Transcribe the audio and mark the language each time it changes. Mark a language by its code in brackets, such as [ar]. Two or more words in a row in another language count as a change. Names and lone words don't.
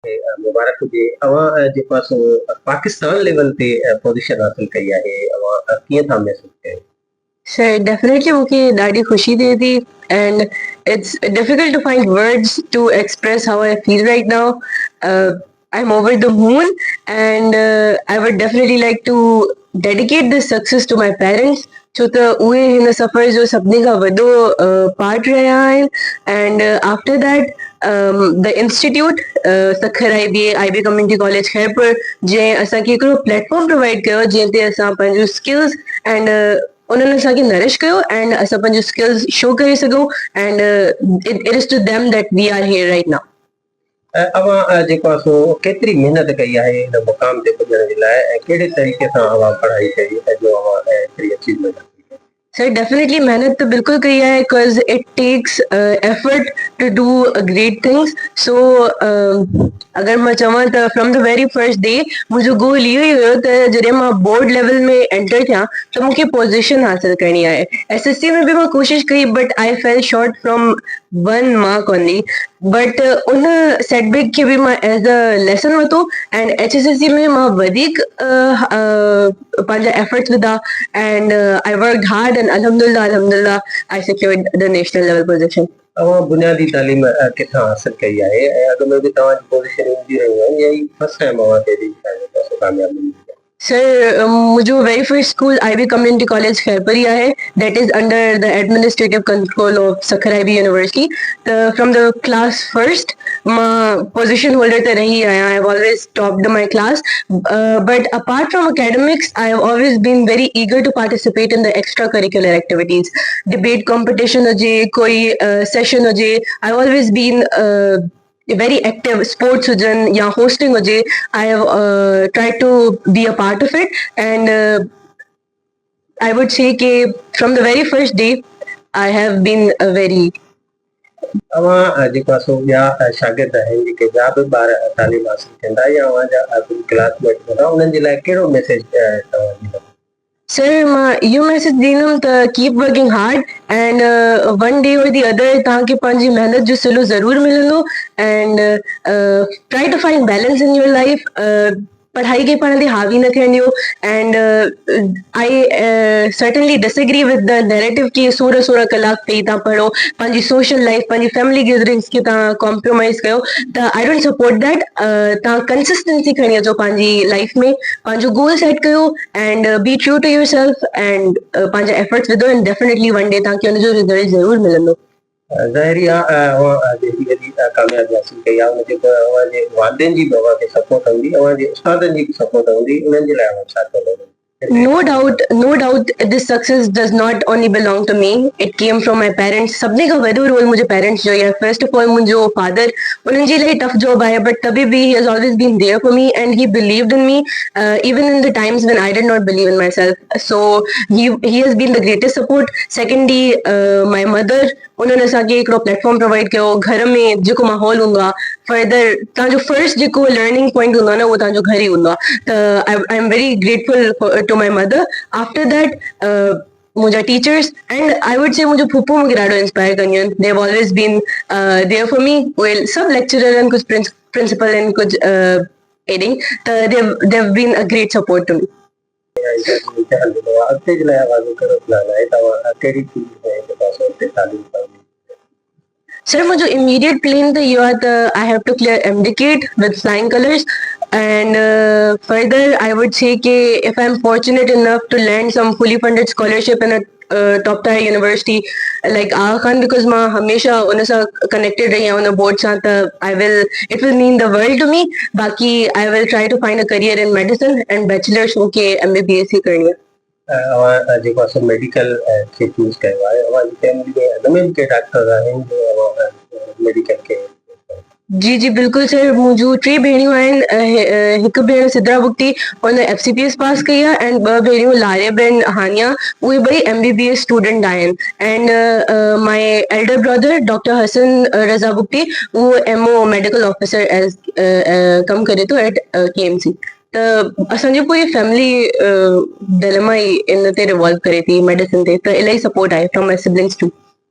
[sd] मुबारक हुजे। अवां जेको आहे सो पाकिस्तान लेवल ते पोज़ीशन हासिल कई आहे, अवां कीअं था महसूस कयो? [en] Sure, definitely [sd] मूंखे ॾाढी ख़ुशी थिए थी [en] and it's difficult to find words to express how I feel right now. Uh, I'm over the moon and I would definitely like to dedicate this success to my parents [sd] छो त उहे हिन सफ़र जो सभिनी खां वॾो पार्ट रहिया आहिनि [en] and after that the institute [sd] सखर IB कम्युनिटी कॉलेज खैरपुर जंहिं असांखे हिकिड़ो प्लेटफॉर्म प्रोवाइड कयो जंहिं ते असां पंहिंजूं स्किल्स एंड उन्हनि असांखे नरिश कयो एंड असां पंहिंजूं स्किल्स शो करे सघूं [en] and it is to them that we are here right now. [sd] अवां जेको आहे सो केतिरी महिनत कई आहे हिन मुक़ाम ते पुॼण जे लाइ ऐं कहिड़े तरीक़े सां अवां पढ़ाई कई ऐं जो अवां एतिरी अचीवमेंट हासिल कई? सर डेफिनेटली [ur] محنت تو بالکل کئی ہے [en] because it takes effort to do great things [sd] सो अगर मां चवां त [en] from the very first day [sd] मुंहिंजो गोल इहो ई हुयो त जॾहिं मां [en] board level [sd] में एंटर थियां त मूंखे पोजीशन हासिल करणी आहे। [en] SSC [sd] में भी मां कोशिश कई [en] but I fell short from 1 mark only but [sd] उन सेटबैक खे भी मां [en] as a lesson वरितो एंड HSSC [sd] में मां वधीक पंहिंजा एफर्ट्स विधा [en] and I worked hard and alhamdulillah I secured the national level position. [sd] अवां बुनियादी तालीम किथां हासिल कई आहे ऐं अॻु में बि तव्हांजी पोज़ीशन ईंदी रहियूं आहिनि या ही फर्स्ट टाइम अवां खे कामयाबी मिली? [en] सर मुझे very first school IB कम्युनिटी कॉलेज खैरपुर [ur] ہی ہے [en] that is under the administrative control of सखर IB यूनिवर्सिटी from the class first मां पोजीशन होल्डर [sd] ते रही आहियां। [en] I have always topped my class but apart from academics I have always been very eager to participate in the extracurricular activities debate competition [sd] हुजे कोई सेशन हुजे [en] I have always been very active sports [sd] हुजनि या होस्टिंग हुजे [en] I have tried to be a part of it and I would say ke from the very first day I have been a very [sd] अवां जेको आहे सो ॿिया शागिर्द आहिनि जेके ॿिया बि ॿार तालीम हासिल कंदा या अवां जा क्लासमेट हूंदा उन्हनि जे लाइ कहिड़ो मैसेज तव्हां ॾींदव? सर मां इहो मैसेज ॾींदमि त [en] keep working hard and one day or the other [sd] तव्हांखे पंहिंजी महिनत जो सिलो ज़रूरु मिलंदो [en] and try to find balance in your life [sd] पढ़ाई खे पाण ते हावी न थियण ॾियो [en] and I certainly disagree with the narrative [sd] कि 16 कलाक पेई तव्हां पढ़ो पंहिंजी [en] social life [sd] पंहिंजी [en] family gatherings [sd] खे तव्हां कॉम्प्रोमाइज़ कयो त [en] I don't support that. [sd] तव्हां कंसिस्टेंसी खणी अचो पंहिंजी लाइफ में पंहिंजो गोल सेट कयो [en] and be true to your self and [sd] पंहिंजा एफर्ट्स विधो एंड [en] definitely one day [sd] तव्हांखे हुनजो रिज़ल्ट ज़रूरु मिलंदो। ज़ाहिरी आहे अवां जेकी वॾी कामयाबी हासिल कई आहे उनजे पोइ अवांजे वालिदेन जी बि अवांखे सपोर्ट हूंदी अवांजे उस्तादनि जी बि सपोर्ट हूंदी उन्हनि जे लाइ अवां छा चवंदव? [en] No doubt, this success does not only belong to me. It came from my parents. [sd] सभिनी खां वॾो रोल मुंहिंजे पेरेंट्स जो आहे। [en] first of all [sd] मुंहिंजो फादर उन्हनि जे लाइ [en] tough job आहे बट [ur] تبھی بھی [en] he has always been there for me and he believed in me even in the times when I did not believe in myself. So he has been the greatest support. Secondly, my mother [sd] उन्हनि असांखे हिकिड़ो प्लेटफॉर्म प्रोवाइड कयो घर में जेको माहौल हूंदो आहे फर्दर तव्हांजो फर्स्ट जेको [en] learning point [sd] हूंदो आहे न उहो तव्हांजो घर ई हूंदो आहे त [en] I am very grateful to my mother. after that [sd] मुंहिंजा टीचर्स [en] and I would say [sd] मुंहिंजो फूफो मूंखे ॾाढो इंस्पायर कंदियूं आहिनि। [en] they have always been there for me well [sd] सभु लेक्चरर आहिनि कुझु प्रिंसिपल आहिनि कुझु एडिंग त [en] they have been a great support to me. [sd] अॻिते जे लाइ अवां कहिड़ो प्लान आहे? तव्हां कहिड़ी फील्ड में जेको आहे उते तालीम कंदी? [en] सर मुझे immediate plan [ur] تو یہ تھا [en] I have to clear MDCAT with flying colors and further I would say कि if I'm fortunate enough to land some fully funded scholarship in a top tier university like Aga Khan because [sd] मां हमेशा उन सां [en] connected [sd] रही आहियां उन बोर्ड सां त [en] it will mean the world to me। बाकी I will try to find a career in medicine and bachelor's [sd] मूंखे MBBS ही करनी है। अवां जेको आहे मेडिकल खे चूज़ कयो आहे अवांजी फैमिली में अॻु में बि के डॉक्टर आहिनि जो अवां मेडिकल खे? जी जी बिल्कुलु सर मुंहिंजूं 3 भेणियूं आहिनि हिकु भेण सिद्रा बुक्ती हुन FCPS पास कई आहे एंड 2 भेणियूं लारिब एंड हानिया उहे ॿई MBBS स्टूडेंट आहिनि [en] and my elder brother [sd] डॉक्टर हसन रज़ा बुक्ती उहो MO [en] medical officer as [sd] कमु करे थो एट KMC। त असांजी पूरी फैमिली दिलमा ई इन ते रिवॉल्व करे थी मेडिसिन ते त इलाही सपोर्ट आहे [en] from my siblings too.